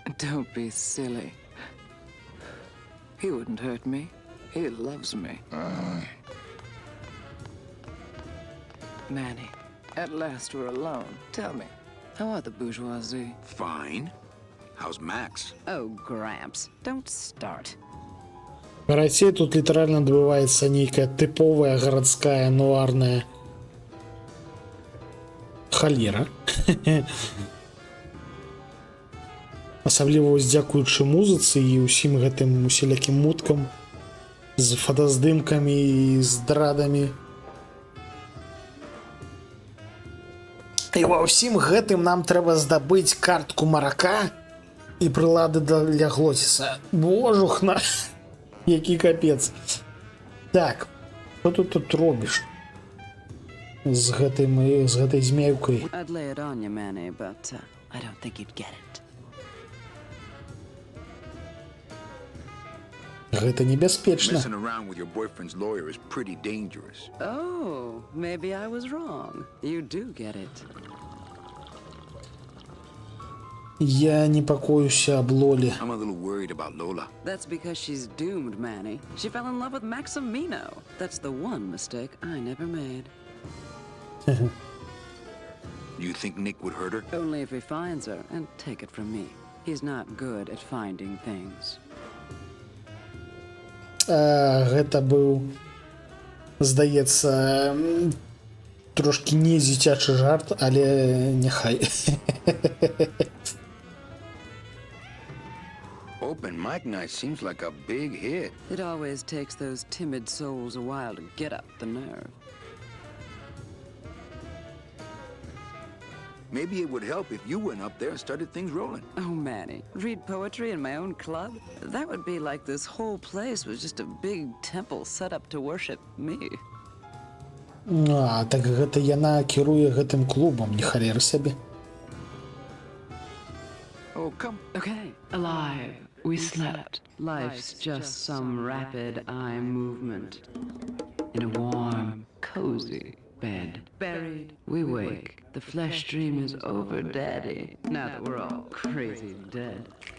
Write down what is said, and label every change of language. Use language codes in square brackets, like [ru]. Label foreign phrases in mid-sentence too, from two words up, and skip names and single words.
[en] Don't be silly. He wouldn't hurt me. He loves me. Manny, at last we're alone. Tell me, how are the bourgeoisie? Fine. How's Max? Oh, Gramps, don't start. [be] Карацей, тут літаральна адбываецца нейкая тыповая гарадская нуарная халера. Асабліва вось дзякуючы музыцы і ўсім гэтым усялякім муткам з фотаздымкамі і здрадамі. І ва ўсім гэтым нам трэба здабыць картку марака і прылады для глоціса. Божухна, які капец. Так, што ты тут робіш з гэтай змеўкай? [en] I'd lay it on you, Manny, but I don't think you'd get it. [be] Гэта небяспечна. [en] Messing around with your boyfriend's lawyer is pretty dangerous. Oh, maybe I was wrong. You do get it. [be] Я непакоюся аб Лолі. [en] I'm a little worried about Lola. That's because she's doomed, Manny. She fell in love with Maximino. That's the one mistake I never made. You think Nick would hurt her? Only if he finds her, and take it from me. He's not good at finding things. [be] Гэта быў, здаецца, трошки не дзіцячы жарт, але няхай. [en] Open mic night seems like a big hit. It always takes those timid souls a while to get up the nerve. Maybe it would help if you went up there and started things rolling. Oh, Manny, read poetry in my own club? That would be like this whole place was just a big temple set up to worship me. [be] А, так гэта яна кіруе гэтым клубам, не халеры сабе. [en] Oh, come. Okay, alive. We slept. Life's just some rapid eye movement. In a warm, cozy bed. Buried, we wake. The flesh dream is over, Daddy. Now that we're all crazy dead.